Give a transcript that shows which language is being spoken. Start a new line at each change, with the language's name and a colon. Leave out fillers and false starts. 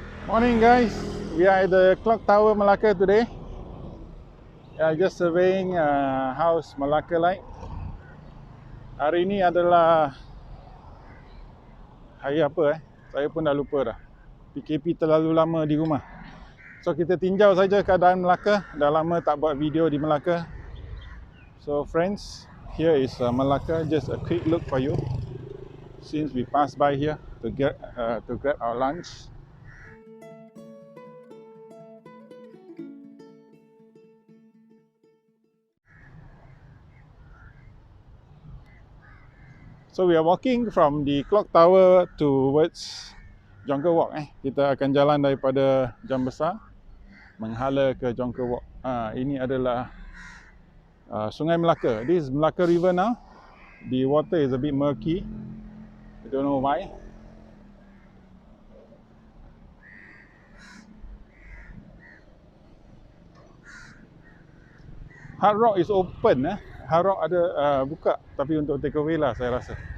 English: Morning guys, we are at the clock tower Melaka today. Just surveying house Melaka like.
Malay: Hari ini adalah hari apa Saya pun dah lupa dah. PKP terlalu lama di rumah. So kita tinjau saja keadaan Melaka. Dah lama tak buat video di Melaka.
English: So friends, here is Melaka. Just a quick look for you. Since we passed by here to grab our lunch. So we are walking from the clock tower towards Jonker Walk.
Malay: Kita akan jalan daripada Jam Besar menghala ke Jonker Walk. Ini adalah Sungai Melaka.
English: This is Melaka River now. The water is a bit murky. I don't know why. Hard Rock is open.
Malay: Hard Rock ada buka, tapi untuk take away lah saya rasa.